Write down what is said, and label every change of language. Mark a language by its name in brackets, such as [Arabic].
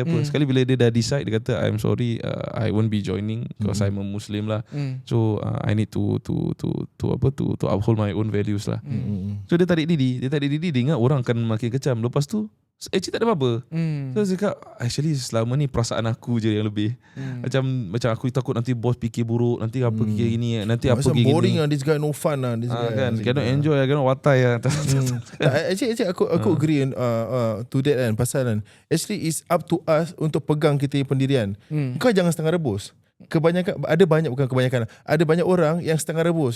[Malay] Sekali bila dia dah decide, dia kata [English] I'm sorry, I won't be joining because I'm a Muslim lah. So I need to uphold my own values lah. [Malay] So dia tarik diri, dia ingat orang akan makin kecam. Lepas tu actually tak ada apa-apa. So saya cakap, actually selama ni perasaan aku je yang lebih. Macam aku takut nanti bos fikir buruk, nanti apa fikir gini, nanti apa Macam fikir [English] boring [Malay] gini. [English] lah, this guy no fun lah, this guy Kan, cannot enjoy lah, cannot watai lah. Actually aku agree to that kan. [Malay] Pasal kan, [English] actually it's up to us [Malay] untuk pegang kita punya pendirian. Kau jangan setengah rebus. Ada banyak orang yang setengah rebus.